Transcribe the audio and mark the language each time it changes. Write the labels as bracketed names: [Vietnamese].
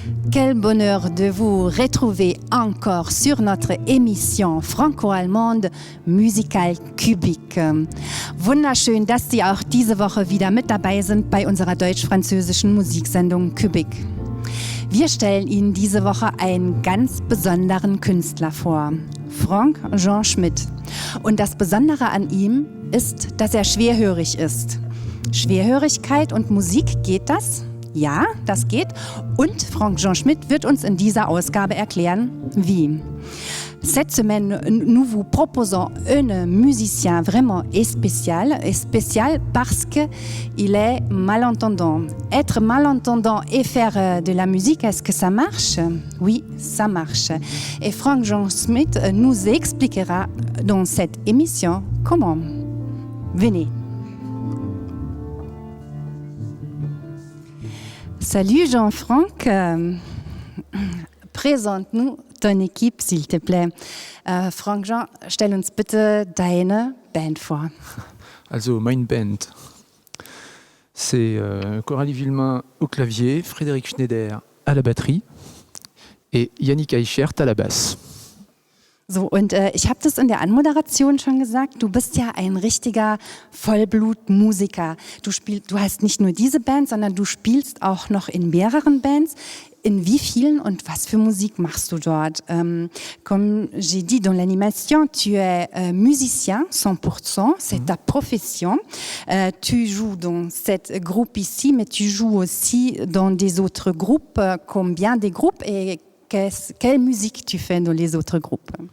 [French] Quel bonheur de vous retrouver encore sur notre émission franco-allemande Musical Kubik. [German] Wunderschön, dass Sie auch diese Woche wieder mit dabei sind bei unserer deutsch-französischen Musiksendung Kubik. Wir stellen Ihnen diese Woche einen ganz besonderen Künstler vor, Franck Jean Schmitt. Und das Besondere an ihm ist, dass er schwerhörig ist. Schwerhörigkeit und Musik, geht das? Ja, das geht. Und Franck Jean Schmitt wird uns in dieser Ausgabe erklären, wie. [French] Cette semaine, nous vous proposons un musicien vraiment spécial parce qu'il est malentendant. Être malentendant et faire de la musique, est-ce que ça marche? Oui, ça marche. Et Franck Jean Schmitt nous expliquera dans cette émission comment. Venez. Salut Jean-Franck, présente-nous ton équipe s'il te plaît. [German] Franck Jean, stell uns bitte deine Band vor. Also meine Band, [French] c'est Coralie Villemain au clavier, Frédéric Schneider à la batterie et Yannick Eichert à la basse. [German] So, und ich habe das in der Anmoderation schon gesagt, du bist ja ein richtiger Vollblutmusiker. Du hast nicht nur diese Band, sondern du spielst auch noch in mehreren Bands. In wie vielen und was für Musik machst du dort? [French] Comme j'ai dit dans l'animation, tu es musicien 100%, c'est ta profession. Tu joues dans cette groupe ici, mais tu joues aussi dans des autres groupes. Combien des groupes et quelle musique tu fais dans les autres groupes?